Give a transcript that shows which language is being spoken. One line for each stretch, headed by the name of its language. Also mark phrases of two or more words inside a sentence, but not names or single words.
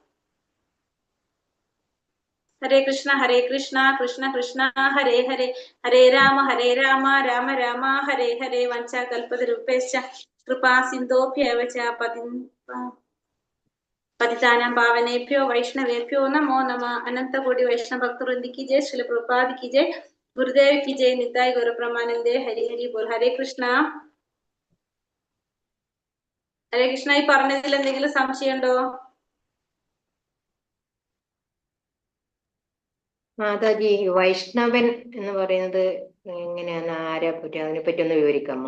Sanskrit: ഹരേ കൃഷ്ണ കൃഷ്ണ കൃഷ്ണ ഹരേ ഹരേ, ഹരേ രാമ രാമ രാമ ഹരേ ഹരേ. വഞ്ചാകൽപതരുപേശ്ച കൃപാ സിന്ധോഭ്യവ ച പതിതാനാം പാവനേഭ്യോ വൈഷ്ണവേഭ്യോ നമോ നമഃ.
Hindi: अनंतकोटि वैष्णव भक्तवृंदि की जय, श्रील प्रभुपाद की जय, गुरुदेव की जय,
Bangla: নিতাই গৌর প্রেমানন্দে হরি হরি বোল.
Malayalam: ഹരേ കൃഷ്ണ. ഹരേ കൃഷ്ണ. ഈ പറഞ്ഞതിൽ എന്തെങ്കിലും സംശയമുണ്ടോ? മാതാജി, വൈഷ്ണവൻ എന്ന് പറയുന്നത് എങ്ങനെയാണ്? ആരെപ്പറ്റി, അതിനെപ്പറ്റി ഒന്ന് വിവരിക്കാമോ?